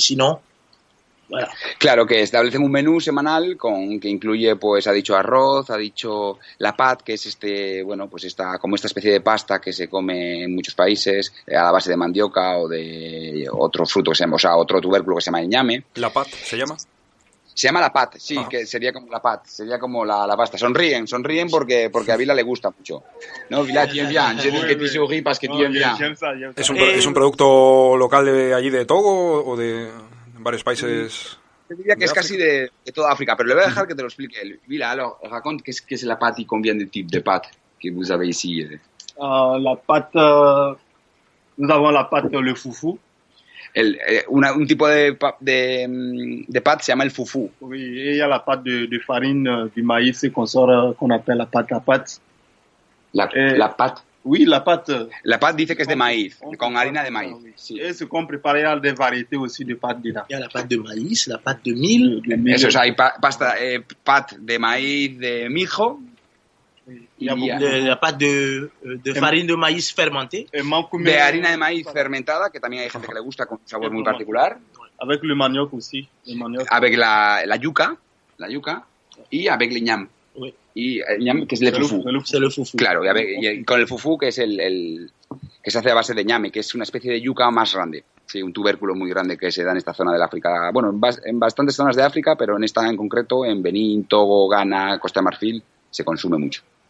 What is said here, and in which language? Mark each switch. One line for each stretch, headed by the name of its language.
French: Sinon, voilà.
Spanish: Claro, que establecen un menú semanal que incluye, pues, ha dicho arroz, ha dicho la pat, que es pues como esta especie de pasta que se come en muchos países a la base de mandioca o de otro fruto que se llama, o sea, otro tubérculo que se llama el ñame. ¿La pat se llama? Se llama la pat, sí, Ah. que sería como la pat, sería como la pasta. Sonríen porque a Vila le gusta mucho.
French: No, Vila, tu aimes bien. Je dis que tu souris parce que tu aimes bien. J'aime ça, j'aime ça.
Spanish: ¿Es un producto local de allí de Togo o de varios países? Yo diría que es casi de toda África, pero le voy a dejar que te lo explique él.
French: Vila, alors, raconte qu'est-ce que c'est la pâte y combien de types de pâtes que vous avez ici. La pâte, nous avons la pâte, le foufou.
Spanish: Un tipo de pâte se llama el fufu.
French: Oui, et il y a la pâte de farine du maïs qu'on appelle la pâte à pâte. La pâte. Oui, la pâte.
Spanish: La pâte dice que es de maíz, con harina de maíz.
French: Oui.
Spanish: Sí.
French: Et ce qu'on prépare, il y a des variétés aussi de pâtes dedans. Il y a la pâte de maïs, la pâte de mil.
Spanish: Eso, o sea, hay pâte de maíz de mijo.
French: Il y a beaucoup La pâte de farine de maïs fermentée.
Spanish: De harina de maíz fermentada, que también hay gente que le gusta con un sabor muy particular.
French: Avec le manioc aussi. Le manioc. Avec la yuca, y avec le ñam. Oui.
Spanish: Y el ñam, que es el fufu.
French: C'est le foufou.
Spanish: Claro, y con el fufu, que es el que se hace a base de ñame, que es una especie de yuca más grande. Sí, un tubérculo muy grande que se da en esta zona del África. Bueno, en bastantes zonas de África, pero en esta en concreto, en Benín, Togo, Ghana, Costa de Marfil, se consume mucho.